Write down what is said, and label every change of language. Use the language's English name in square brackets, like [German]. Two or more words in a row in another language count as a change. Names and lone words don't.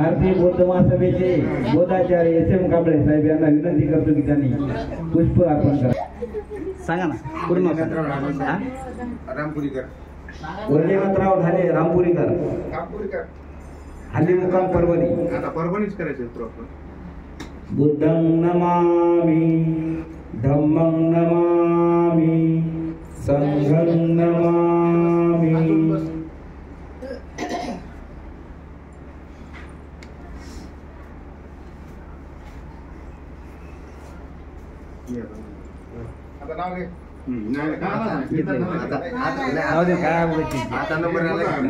[Marathi] भारतीय बौद्ध महासभेचे बोधाचार्य SM कांबळे साहेब यांना विनंती करतो की त्यांनी पुष्प अर्पण करा. सांगा ना पूर्ण रामपुरीकर. वैजनाथराव ढाले रामपुरीकर, कामपुरीकर. हल्ली मुक्काम परभणी. आता परभणीच करायचं प्रॉपर. [Pali] बुद्धं नमामि धम्मं नमामि संघं नमामि. [Marathi] आता नाव घे. आता नंबर आला.